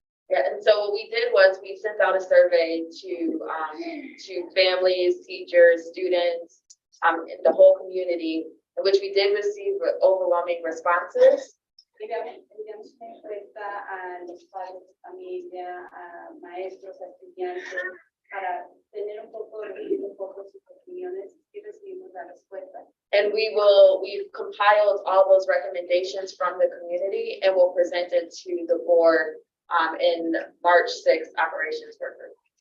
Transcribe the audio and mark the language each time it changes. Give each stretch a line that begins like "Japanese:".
English: Yeah, and so what we did was we sent out a survey to families, teachers, students, in the whole community, in which we did receive overwhelming responses.
Spanish: Enviamos una encuesta a los padres de familia, a maestros, a estudiantes, para tener un poco sus opiniones, y recibimos la respuesta.
English: And we've compiled all those recommendations from the community and we'll present it to the board in March 6th operations work group.